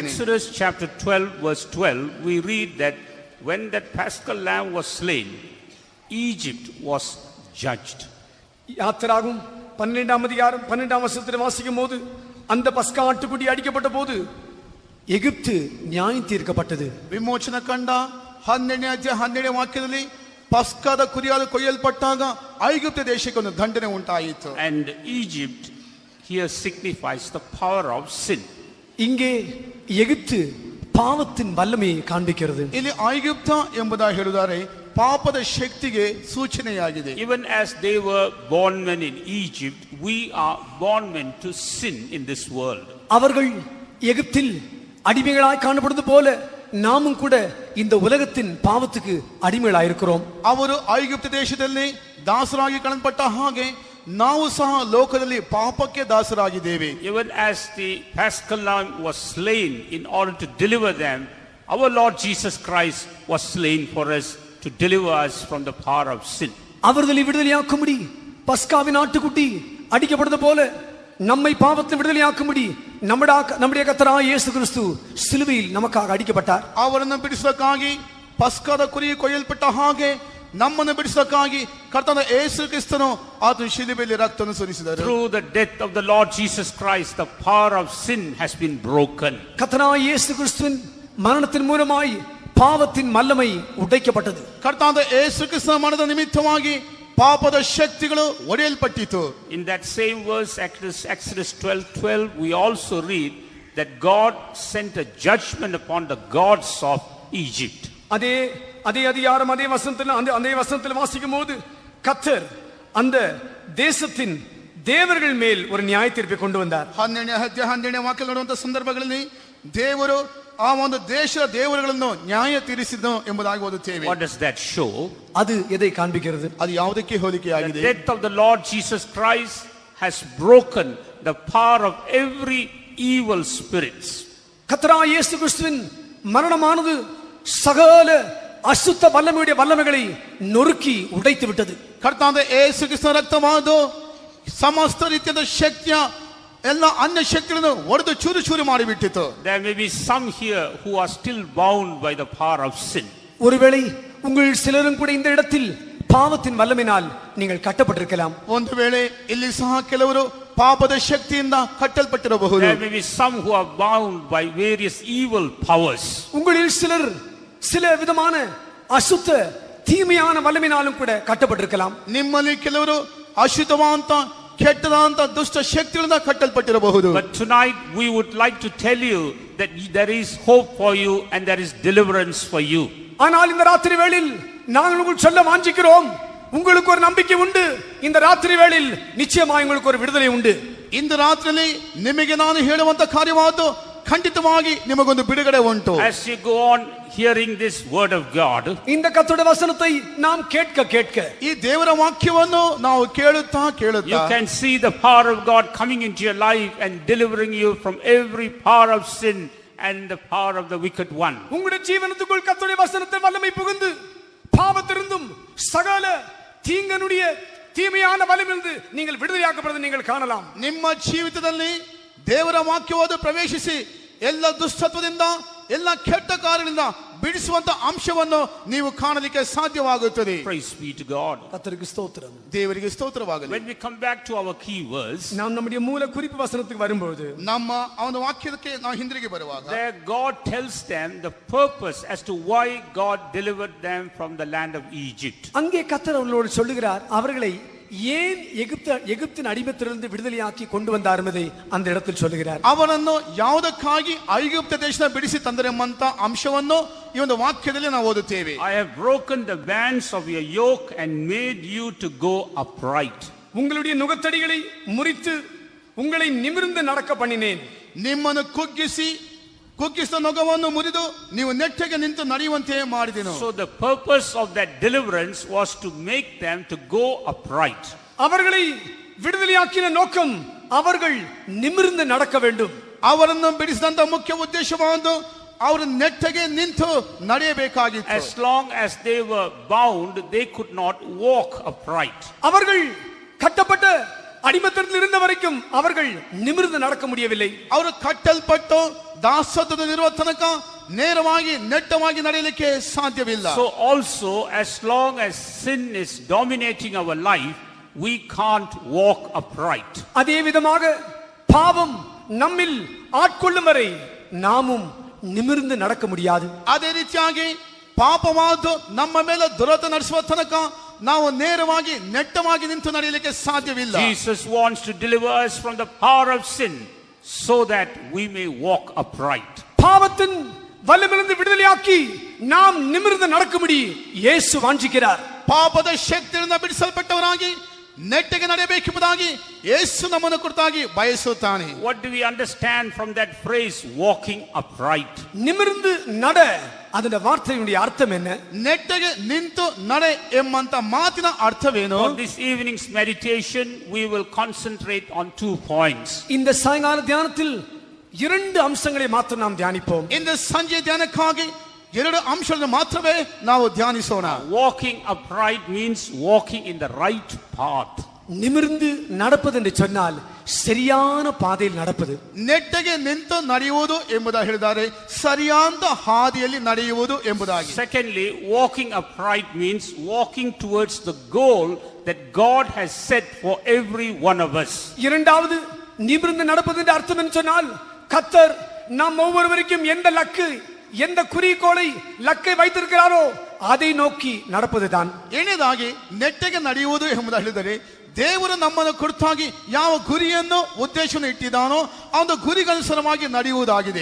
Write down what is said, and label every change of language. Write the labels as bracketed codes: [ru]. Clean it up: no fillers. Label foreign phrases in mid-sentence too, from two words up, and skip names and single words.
[en] Exodus chapter 12, verse 12, we read that when that paschal lamb was slain, Egypt was judged. [ta] யாத்திராகும் 12ஆம் அதிகாரம் 12ஆம் வசனத்தில் வாசிக்கும் போது அந்த பஸ்கா ஆட்டுக்குட்டி அடிக்கப்பட்ட போது எகிப்து நியாயம் தீர்க்கப்பட்டது. [kn] ವಿಮೋಚನ ಕಂಡ 12ನೇ ಅಧ್ಯಾಯ 12ನೇ ವಾಕ್ಯದಲ್ಲಿ ಪಸ್ಕದ ಕುರಿಯಾದ ಕೊಯ್ಯಲ್ಪಟ್ಟಾಗ ಐಗುಪ್ತ ದೇಶಕ್ಕೆ ಒಂದು ದಂಡನೆ ಉಂಟಾಯಿತು. [en] And Egypt here signifies the power of sin. [ta] இங்கே எகிப்து பாவத்தின் வல்லமையை காண்பிக்கிறது. [kn] ಇಲ್ಲಿ ಐಗುಪ್ತ ಎಂಬುದಾಗಿ ಹೇಳಿದರೆ ಪಾಪದ ಶಕ್ತಿಗೆ ಸೂಚನೆಯಾಗಿದೆ. [en] Even as they were bondmen in Egypt, we are bondmen to sin in this world. [ta] அவர்கள் எகிப்தில் அடிமைகளாய் காணப்படுவது போல நாமும் கூட இந்த உலகத்தின் பாவத்துக்கு அடிமைகளாயிருக்கிறோம். [kn] ಅವರು ಐಗುಪ್ತ ದೇಶದಲ್ಲಿ ದಾಸರಾಗಿ ಕಾಣಲ್ಪಟ್ಟ ಹಾಗೆ ನಾವು ಸಹ ಲೋಕದಲ್ಲಿ ಪಾಪಕ್ಕೆ ದಾಸರಾಗಿದ್ದೇವೆ. [en] Even as the paschal lamb was slain in order to deliver them, our Lord Jesus Christ was slain for us to deliver us from the power of sin. [ta] அவர்களை விடுதலையாக்கும்படி பஸ்காவின் ஆட்டுக்குட்டி அடிக்கப்படுவது போல நம்மை பாவத்தில் விடுதலையாக்கும்படி நம்முடைய கர்த்தராகிய இயேசு கிறிஸ்து சிலுவையில் நமக்காக அடிக்கப்பட்டார். [kn] ಅವರನ್ನು ಬಿಡಿಸಲಿಕ್ಕಾಗಿ ಪಸ್ಕದ ಕುರಿ ಕೊಯ್ಯಲ್ಪಟ್ಟ ಹಾಗೆ ನಮ್ಮನ್ನು ಬಿಡಿಸಲಿಕ್ಕಾಗಿ ಕರ್ತನ ಯೇಸು ಕ್ರಿಸ್ತನು ಆತನ ಶಿಲುಬೆಯಲ್ಲಿ ರಕ್ತವನ್ನು ಸುರಿಸಿದರು. [en] Through the death of the Lord Jesus Christ, the power of sin has been broken. [ta] கர்த்தராகிய இயேசு கிறிஸ்துவின் மரணத்தின் மூலமாய் பாவத்தின் வல்லமை உடைக்கப்பட்டது. [kn] ಕರ್ತನಾದ ಯೇಸು ಕ್ರಿಸ್ತನ ಮರಣದ ನಿಮಿತ್ತವಾಗಿ ಪಾಪದ ಶಕ್ತಿಗಳು ಒಡೆಯಲ್ಪಟ್ಟಿತು. [en] In that same verse, Exodus 12:12, we also read that God sent a judgment upon the gods of Egypt. [ta] அதே அதிகாரம் அதே வசனத்தில் வாசிக்கும் போது கர்த்தர் அந்த தேசத்தின் தேவர்கள் மேல் ஒரு நியாய தீர்ப்பை கொண்டு வந்தார். [kn] 12ನೇ ವಾಕ್ಯ ನೋಡುವಂತ ಸಂದರ್ಭಗಳಲ್ಲಿ ದೇವರು ಆ ಒಂದು ದೇಶದ ದೇವರುಗಳನ್ನು ನ್ಯಾಯ ತೀರಿಸಿದನು ಎಂಬುದಾಗಿ ಓದುತ್ತೇವೆ. [en] What does that show? [ta] அது எதை காண்பிக்கிறது? [kn] ಅದು ಯಾವುದಕ್ಕೆ ಹೋಲಿಕೆಯಾಗಿದೆ? [en] The death of the Lord Jesus Christ has broken the power of every evil spirits. [ta] கர்த்தராகிய இயேசு கிறிஸ்துவின் மரணமானது சகல அசுத்த வல்லமைகளை நொறுக்கி உடைத்து விட்டது. [kn] ಕರ್ತನಾದ ಯೇಸು ಕ್ರಿಸ್ತನ ರಕ್ತವಾದು ಸಮಸ್ತ ರೀತಿಯ ಶಕ್ತಿಯ ಎಲ್ಲ ಅನ್ಯ ಶಕ್ತಿಗಳನ್ನು ಒಡೆದು ಚೂರು ಚೂರು ಮಾಡಿಬಿಟ್ಟಿತು. [en] There may be some here who are still bound by the power of sin. [ta] ஒருவேளை உங்கள் சிலரும் கூட இந்த இடத்தில் பாவத்தின் வல்லமையினால் நீங்கள் கட்டப்பட்டிருக்கலாம். [kn] ಒಂದು ವೇಳೆ ಇಲ್ಲಿ ಸಹ ಕೆಲವರು ಪಾಪದ ಶಕ್ತಿಯಿಂದ ಕಟ್ಟಲ್ಪಟ್ಟಿರಬಹುದು. [en] There may be some who are bound by various evil powers. [ta] உங்களில் சிலர் சில விதமான அசுத்த தீமையான வல்லமையினாலும் கூட கட்டப்பட்டிருக்கலாம். [kn] ನಿಮ್ಮಲ್ಲಿ ಕೆಲವರು ಅಶುದ್ಧವಾದಂತ ಕೆಟ್ಟದಾದಂತ ದುಷ್ಟ ಶಕ್ತಿಗಳಿಂದ ಕಟ್ಟಲ್ಪಟ್ಟಿರಬಹುದು. [en] But tonight we would like to tell you that there is hope for you and there is deliverance for you. [ta] ஆனால் இந்த ராத்திரி வேளையில் நாங்கள் உங்களுக்கு சொல்ல வாஞ்சிக்கிறோம், உங்களுக்கு ஒரு நம்பிக்கை உண்டு. இந்த ராத்திரி வேளையில் நிச்சயமாக உங்களுக்கு ஒரு விடுதலை உண்டு. [kn] ಇಂದು ರಾತ್ರಿಯಲ್ಲಿ ನಿಮಗೆ ನಾನು ಹೇಳುವಂತ ಕಾರ್ಯವಾದ್ದು ಖಂಡಿತವಾಗಿ ನಿಮಗೊಂದು ಬಿಡುಗಡೆ ಉಂಟು. [en] As you go on hearing this word of God, [ta] இந்த கர்த்தருடைய வசனத்தை நாம் கேட்க [kn] ಈ ದೇವರ ವಾಕ್ಯವನ್ನು ನಾವು ಕೇಳುತ್ತಾ [en] you can see the power of God coming into your life and delivering you from every power of sin and the power of the wicked one. [ta] உங்களுடைய ஜீவனத்துக்குள் கர்த்தருடைய வசனத்தின் வல்லமை புகுந்து பாவத்திலிருந்தும் சகல தீங்கனுடைய தீமையான வல்லமையிலிருந்து நீங்கள் விடுதலையாக்கப்படுவதை நீங்கள் காணலாம். [kn] ನಿಮ್ಮ ಜೀವಿತದಲ್ಲಿ ದೇವರ ವಾಕ್ಯವಾದ ಪ್ರವೇಶಿಸಿ ಎಲ್ಲ ದುಷ್ಟತ್ವದಿಂದ ಎಲ್ಲ ಕೆಟ್ಟ ಕಾರ್ಯಗಳಿಂದ ಬಿಡಿಸುವಂತ ಅಂಶವನ್ನು ನೀವು ಕಾಣಲಿಕ್ಕೆ ಸಾಧ್ಯವಾಗುತ್ತದೆ. [en] Praise be to God. [ta] கர்த்தருக்கு ஸ்தோத்திரம். [kn] ದೇವರಿಗೆ ಸ್ತೋತ್ರವಾಗಲಿ. [en] When we come back to our key verse, [ta] நாம் நம்முடைய மூல குறிப்பு வசனத்துக்கு வரும்போது [kn] ನಮ್ಮ ಅವನ ವಾಕ್ಯಕ್ಕೆ ನಾವು ಹಿಂದಿರುಗಿ ಬರುವಾಗ [en] there God tells them the purpose as to why God delivered them from the land of Egypt. [ta] அங்கே கர்த்தர் அவர்களோடு சொல்லுகிறார், அவர்களை ஏன் எகிப்தின் அடிமைத்திலிருந்து விடுதலையாக்கி கொண்டு வந்தார் என்பதை அந்த இடத்தில் சொல்லுகிறார். [kn] ಅವನನ್ನು ಯಾವುದಕ್ಕಾಗಿ ಐಗುಪ್ತ ದೇಶದ ಬಿಡಿಸಿ ತಂದರೆಂಬಂತ ಅಂಶವನ್ನು ಈ ಒಂದು ವಾಕ್ಯದಲ್ಲಿ ನಾವು ಓದುತ್ತೇವೆ. [en] I have broken the bands of your yoke and made you to go upright. [ta] உங்களுடைய நுகத்தடிகளை முறித்து உங்களை நிமிர்ந்து நடக்க பண்ணினேன். [kn] ನಿಮ್ಮನ್ನು ಕುಗ್ಗಿಸಿದ ನೊಗವನ್ನು ಮುರಿದು ನೀವು ನೆಟ್ಟಗೆ ನಿಂತು ನಡೆಯುವಂತೆ ಮಾಡಿದೆನು. [en] So the purpose of that deliverance was to make them to go upright. [ta] அவர்களை விடுதலையாக்கின நோக்கம் அவர்கள் நிமிர்ந்து நடக்க வேண்டும். [kn] ಅವರನ್ನು ಬಿಡಿಸಿದಂತ ಮುಖ್ಯ ಉದ್ದೇಶವಾದ ಅವರು ನೆಟ್ಟಗೆ ನಿಂತು ನಡೆಯಬೇಕಾಗಿತ್ತು. [en] As long as they were bound, they could not walk upright. [ta] அவர்கள் கட்டப்பட்ட அடிமைத்தனத்தில் இருந்த வரைக்கும் அவர்கள் நிமிர்ந்து நடக்க முடியவில்லை. [kn] ಅವರು ಕಟ್ಟಲ್ಪಟ್ಟು ದಾಸತ್ವದಲ್ಲಿರುವ ತನಕ ನೇರವಾಗಿ ನೆಟ್ಟವಾಗಿ ನಡೆಯಲಿಕ್ಕೆ ಸಾಧ್ಯವಿಲ್ಲ. [en] So also, as long as sin is dominating our life, we can't walk upright. [ta] அதே விதமாக பாவம் நம்மில் ஆட்கொள்ளும் வரை நாமும் நிமிர்ந்து நடக்க முடியாது. [kn] ಅದೇ ರೀತಿಯಾಗಿ ಪಾಪವಾದ ನಮ್ಮ ಮೇಲೆ ದುರತ ನಡೆಸುವ ತನಕ ನಾವು ನೇರವಾಗಿ ನೆಟ್ಟವಾಗಿ ನಿಂತು ನಡೆಯಲಿಕ್ಕೆ ಸಾಧ್ಯವಿಲ್ಲ. [en] Jesus wants to deliver us from the power of sin so that we may walk upright. [ta] பாவத்தின் வல்லமிலிருந்து விடுதலையாக்கி நாம் நிமிர்ந்து நடக்கும்படி இயேசு வாஞ்சிக்கிறார். [kn] ಪಾಪದ ಶಕ್ತಿಯಿಂದ ಬಿಡಿಸಲ್ಪಟ್ಟವರಾಗಿ ನೆಟ್ಟಗೆ ನಡೆಯಬೇಕೆಂಬುದಾಗಿ ಯೇಸು ನಮ್ಮನ್ನು ಕುರಿತಾಗಿ ಬಯಸುತ್ತಾನೆ. [en] What do we understand from that phrase, walking upright? [ta] நிமிர்ந்து நட, [kn] ಅದರ ವಾರ್ತೆಯ ಅರ್ಥம் என்ன? ನೆಟ್ಟಗೆ ನಿಂತು ನಡೆ ಎಂಬಂತ ಮಾತಿನ ಅರ್ಥವೇನು? [en] For this evening's meditation, we will concentrate on 2 points. [ta] இந்த சாயங்கால தியானத்தில் 2 [kn] ಅಂಶங்களை ಮಾತ್ರ [ta] நாம் தியானிப்போம். [kn] ಇಂದು ಸಂಜೆ ಧ್ಯಾನಕ್ಕಾಗಿ 2 ಅಂಶಗಳನ್ನು ಮಾತ್ರವೇ ನಾವು ಧ್ಯಾನಿಸೋಣ. [en] Walking upright means walking in the right path. [ta] நிமிர்ந்து நடப்பது என்று சொன்னால் சரியான பாதையில் நடப்பது. [kn] ನೆಟ್ಟಗೆ ನಿಂತು ನಡೆಯುವುದು ಎಂಬುದಾಗಿ ಹೇಳಿದ್ದಾರೆ, ಸರಿಯಾದ ಹಾದಿಯಲ್ಲಿ ನಡೆಯುವುದು ಎಂಬುದಾಗಿ. [en] Secondly, walking upright means walking towards the goal that God has set for every one of us. [ta] இரண்டாவது, நிமிர்ந்து நடப்பது என்ற அர்த்தம் என்று சொன்னால் கர்த்தர் நாம் ஒவ்வொருவருக்கும் எந்த எந்த குறிக்கோளை லக்கை வைத்திருக்கிறாரோ அதை நோக்கி நடப்பதுதான். [kn] ಏನೇದಾಗಿ ನೆಟ್ಟಗೆ ನಡೆಯುವುದು ಎಂಬುದಾಗಿ ಹೇಳಿದರೆ ದೇವರು ನಮ್ಮನ್ನು ಕುರಿತಾಗಿ ಯಾವ ಗುರಿಯನ್ನು ಉದ್ದೇಶವನ್ನು ಇಟ್ಟಿದ್ದಾನೋ ಆ ಒಂದು ಗುರಿಗನುಸಾರವಾಗಿ ನಡೆಯುವುದಾಗಿದೆ.